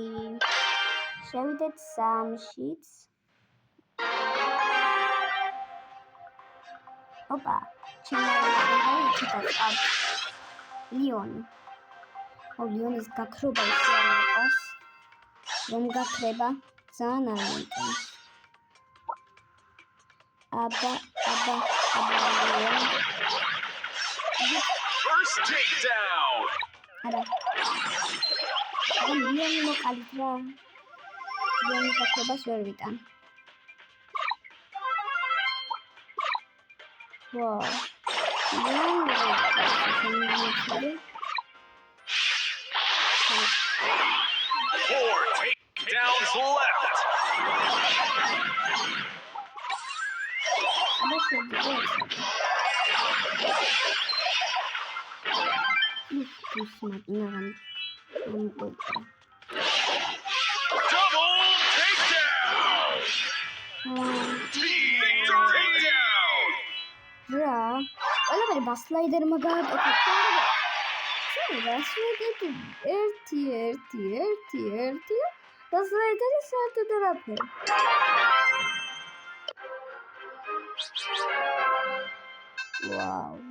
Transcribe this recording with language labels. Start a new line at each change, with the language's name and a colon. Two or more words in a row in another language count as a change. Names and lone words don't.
Georgian: შევიდეთ 3-შიც. ოპა, ჩემი ცოტა ლიონი. ლიონის გაქრობა ისე არ მიყვარს. რომ გაქრება ძალიან არ მომწონს. აბა.
English: First takedown.
Georgian: არა. ლიონი მოკალით რა. ლიონი გაქრობას ვერ ვიტან.
English: Wow. Four takedowns left. Double takedown. Big takedown.
Georgian: რა? ყველაფერი ბასლაიდერმა გააკეთა. ერთი. ბასლაიდერი საერთოდ არაფერი. ვაუ.